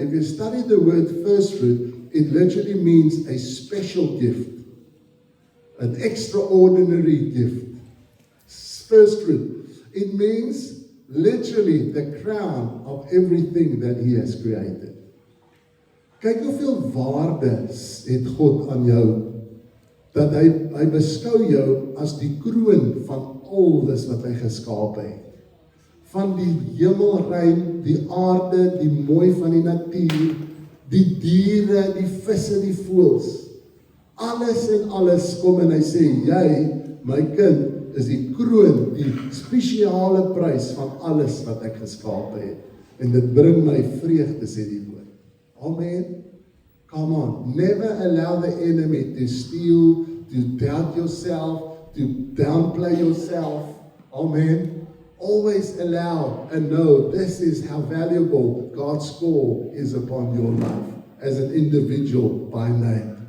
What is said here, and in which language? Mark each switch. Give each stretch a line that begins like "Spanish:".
English: If you study the word first fruit, it literally means a special gift, an extraordinary gift. First fruit. It means literally the crown of everything that He has created.
Afrikaans: Kyk hoeveel waarde het God aan jou, dat hy beskou jou as die kroon van alles wat hy geskape het. Van die hemelruim, die aarde, die mooi van die natuur, die diere, die visse, die voëls. Alles en alles kom en hy sê, jy, my kind, is die kroon, die spesiale prys van alles wat ek geskape het. En dit bring my vreugde, sê die woord. Amen.
English: Come on. Never allow the enemy to steal, to doubt yourself, to downplay yourself. Amen. Always allow and know this is how valuable God's call is upon your life as an individual by name.